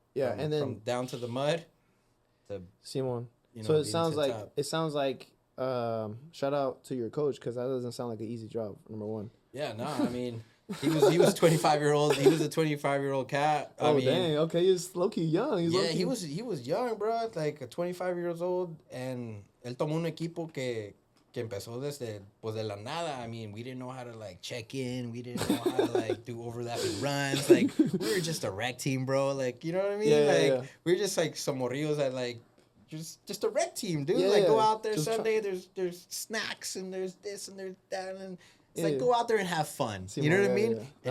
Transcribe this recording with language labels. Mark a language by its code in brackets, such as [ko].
[en] Yeah, and then from down to the mud to [es] Simon. [en] You know, so it sounds like shout out to your coach, because that doesn't sound like an easy job, number one. Yeah, no, I mean he was 25-year-old. He was a 25-year-old cat. I mean, dang, okay, he's low key young. He was young, bro, like 25 years old, and [es] él tomó un equipo que empezó desde de la nada. [en] I mean, we didn't know how to like check in. We didn't know how to like do overlapping runs. Like, we were just a rec team, bro. Like, you know what I mean? We were just like some morrillos that like just a rec team, dude. Go out there just Sunday. There's snacks and there's this and there's that, and it's like go out there and have fun. You know what I mean? Yeah.